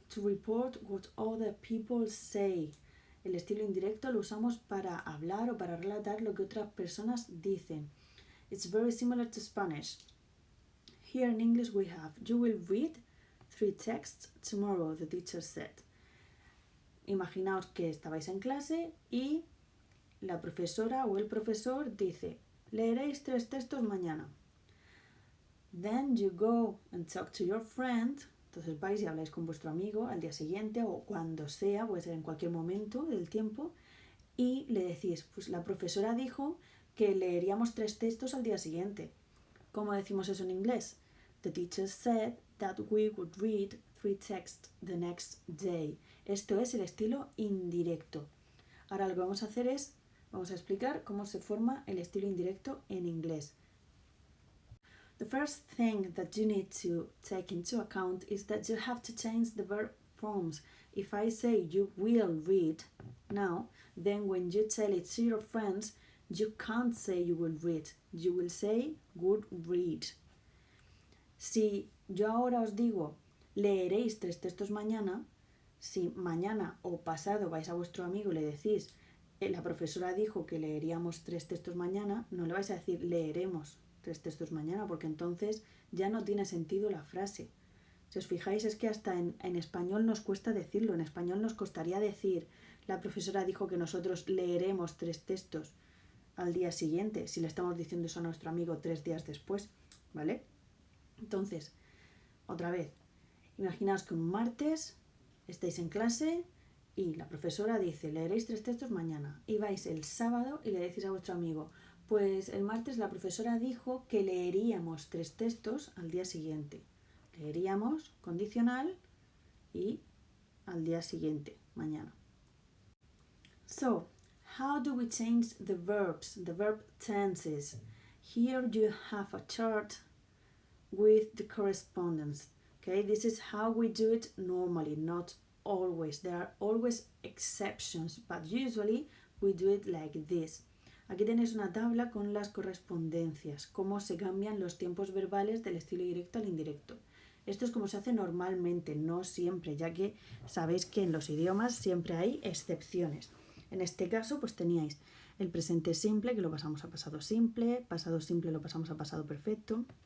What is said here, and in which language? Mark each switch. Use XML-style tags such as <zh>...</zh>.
<en>To report what other people say.</en> <es>El estilo indirecto lo usamos para hablar o para relatar lo que otras personas dicen.</es> <en>It's very similar to Spanish. Here in English we have, you will read 3 texts tomorrow, the teacher said.</en> <es>Imaginaos que estabais en clase y la profesora o el profesor dice, leeréis 3 textos mañana.</es> <en>Then you go and talk to your friend.</en> <es>Entonces vais y habláis con vuestro amigo al día siguiente o cuando sea, puede ser en cualquier momento del tiempo, y le decís, pues la profesora dijo que leeríamos 3 textos al día siguiente. ¿Cómo decimos eso en inglés?</es> <en>The teacher said that we would read 3 texts the next day.</en> <es>Esto es el estilo indirecto. Ahora lo que vamos a hacer es, vamos a explicar cómo se forma el estilo indirecto en inglés.</es> <en>The first thing that you need to take into account is that you have to change the verb forms. If I say you will read now, then when you tell it to your friends, you can't say you will read. You will say would read.</en> <es>Si yo ahora os digo leeréis 3 textos mañana, si mañana o pasado vais a vuestro amigo y le decís la profesora dijo que leeríamos 3 textos mañana, no le vais a decir leeremos 3 textos mañana, porque entonces ya no tiene sentido la frase. Si os fijáis, es que hasta en español nos cuesta decirlo. En español nos costaría decir la profesora dijo que nosotros leeremos 3 textos al día siguiente, si le estamos diciendo eso a nuestro amigo 3 días después, ¿vale? Entonces, otra vez, imaginaos que un martes estáis en clase y la profesora dice leeréis 3 textos mañana, y vais el sábado y le decís a vuestro amigo pues el martes la profesora dijo que leeríamos 3 textos al día siguiente. Leeríamos, condicional, y al día siguiente, mañana.</es> <en>So, how do we change the verbs, the verb tenses? Here you have a chart with the correspondence. Okay, this is how we do it normally, not always. There are always exceptions, but usually we do it like this.</en> <es>Aquí tenéis una tabla con las correspondencias, cómo se cambian los tiempos verbales del estilo directo al indirecto. Esto es como se hace normalmente, no siempre, ya que sabéis que en los idiomas siempre hay excepciones. En este caso, pues teníais el presente simple, que lo pasamos a pasado simple lo pasamos a pasado perfecto.</es>